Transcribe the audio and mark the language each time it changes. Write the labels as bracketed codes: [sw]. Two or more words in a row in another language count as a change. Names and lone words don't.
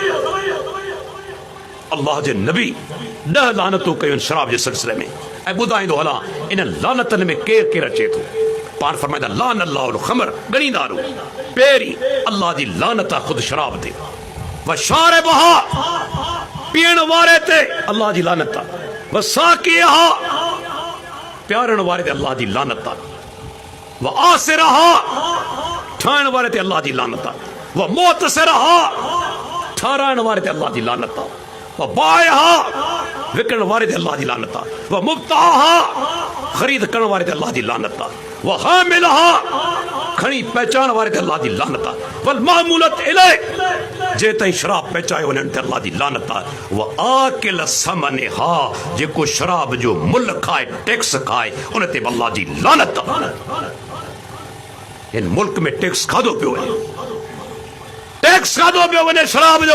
[sd] अल्लाह जे नबी 10 लानतूं कयूं शराब जे सिलसिले में। ऐं ॿुधाईंदो हलां इन लानतनि में केरु केरु अचे थो। पाण फरमाईंदा [ar] لعن الله الخمر, [sd] घणी दारू। पहिरीं अल्लाह जी लानत आहे ख़ुदि शराब ते। [ar] وشاربها, [sd] पीअण वारे ते अल्लाह जी लानत आहे। [ar] وساقيها, [sd] प्यारण वारे ते अल्लाह जी लानत आहे। [ar] وعاصرها, [sd] ठाहिण वारे ते अल्लाह जी लानत आहे। [ar] ومعتصرها, [sd] ठाराइण वारे ते अल्लाह जी लानत आहे। [ar] وبائعها, [sd] विकण वारे ते अल्लाह जी लानत आहे। [ar] ومبتاعها, [sd] ख़रीद करण वारे ते अल्लाह जी लानत आहे। [ar] وحاملها, [sd] खणी पहचान वारे ते अल्लाह जी लानत आहे। [ar] والمحمولة إليه, [sd] जे ताईं शराब पहुचायो वञण ते अल्लाह जी लानत आहे। [ar] وآكل ثمنها, [sd] जेको शराब जो मुल खाए, टैक्स खाए, उन ते अल्लाह जी लानत आहे। इन मुल्क में टैक्स खाधो पियो वञे, टैक्स खाधो पियो वञे शराब जो।